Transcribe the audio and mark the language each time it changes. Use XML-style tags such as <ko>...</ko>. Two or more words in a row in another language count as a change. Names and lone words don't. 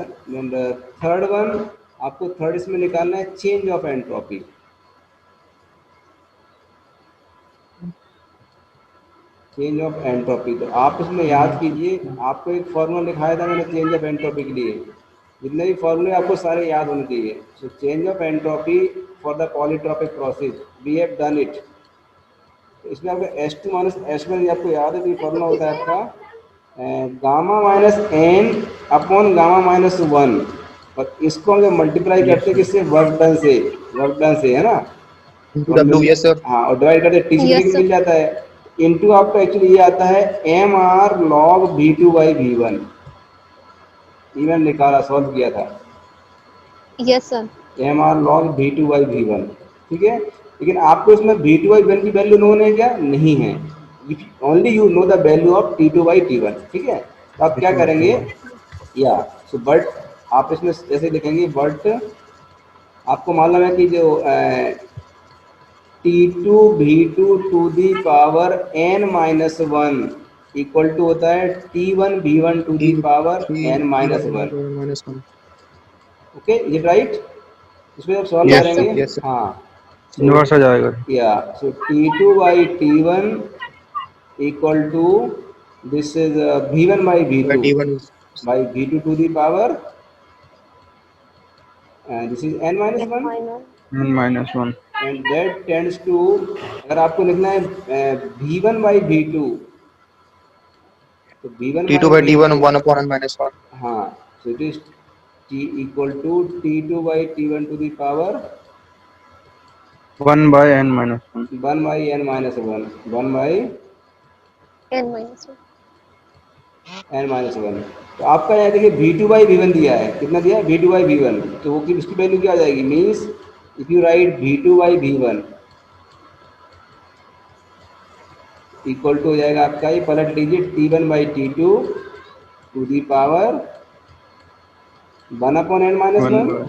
<en>and third one,</en> <hi>आपको थर्ड इसमें निकालना है</hi> <en>change of entropy. change of entropy,</en> <hi>तो आप इसमें याद कीजिए, आपको एक फॉर्मूला लिखाया था मैंने</hi> <en>change of entropy</en> <hi>के लिए, जितने भी फॉर्मूले आपको सारे याद होने चाहिए।</hi> <en>So change of entropy for the polytropic process, we have done it.</en> <hi>तो इसमें आपका H2 माइनस H1 आपको याद है, तो ये फॉर्मूला होता है आपका</hi> <en>gamma minus n upon gamma minus 1,</en> <hi>और इसको हम जब मल्टीप्लाई करते हैं किससे,</hi> <en>work done</en> <hi>से, है ना,</hi> <en>W yes sir.</en> <hi>हाँ, और डिवाइड करते टी</hi> <en>Yes, sir.</en> <hi>मिल जाता है, इनटू आपका एक्चुअली ये आता है</hi> <en>mr log v2 by v1,</en> <hi>ये मैंने निकाला, सॉल्व किया था,</hi> <en>Yes sir. mr log v2 by v1,</en> <hi>ठीक है। लेकिन आपको इसमें</hi> <en>v2 by v1</en> <hi>की</hi> <en>value known</en> <hi>है क्या, नहीं है,</hi> <en>only you know the value of t2 by t1,</en> <hi>ठीक है। तो आप क्या करेंगे, या</hi> <en>so but</en> <hi>आप इसमें ऐसे लिखेंगे, बट आपको मालूम है कि जो</hi> <en>T2 V2 to the power n minus 1 equal to</en> <hi>होता है</hi> <en>T1 V1 to the power n minus 1. minus 1.</en> <hi>ओके, ये राइट. इसमें आप सॉल्व</hi> <en>Yes,</en> <hi>करेंगे.</hi> <en>yes, sir.</en> <hi>हाँ, इनवर्स आ जाएगा.</hi> <en>या सो T2 by T1 equal to this is V1 by V2 T1 is by V2 to the power this is n minus 1 minus n minus 1. and that tends to,</en> <hi>अगर आपको लिखना है</hi> <en>V1 by V2</en> <hi>तो V1</hi> <en>T2 by T1 1 upon n minus 1. हाँ, so it is T equal to T2 by T1 to the power 1 by n minus 1. 1 by n minus 1 1 by n minus 1. n minus 1.</en> <hi>तो आपका यहाँ देखिए</hi> <en>V2 by V1</en> <hi>दिया है, कितना दिया है</hi> <en>V2 by V1,</en> <hi>तो वो की उसकी वैल्यू क्या आ जाएगी,</hi> <en>means if you write V2 by V1 equal to</en> <hi>हो जाएगा आपका, ये पलट लीजिए</hi> <en>T1 by T2 to the power 1 upon n minus 1.</en>